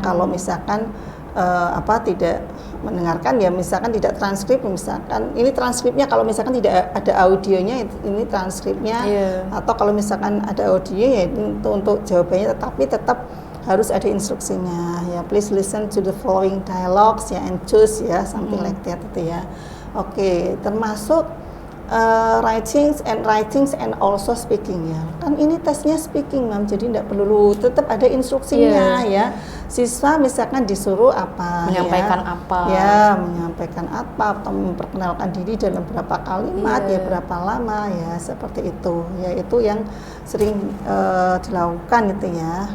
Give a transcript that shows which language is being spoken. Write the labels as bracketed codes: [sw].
[id] Kalau misalkan tidak mendengarkan ya, misalkan tidak transkrip, misalkan ini transkripnya, kalau misalkan tidak ada audionya ini transkripnya, atau kalau misalkan ada audionya ya untuk jawabannya, tetapi tetap harus ada instruksinya ya. [en] Please listen to the following dialogues ya, and choose ya, something like that [id] itu ya. Oke, termasuk [en] writings and also speaking ya. [id] Kan ini tesnya speaking, Mam, jadi tidak perlu, tetap ada instruksinya ya. Siswa misalkan disuruh apa, menyampaikan apa atau memperkenalkan diri dalam berapa kalimat ya, berapa lama ya, seperti itu ya. Itu yang sering dilakukan itu ya.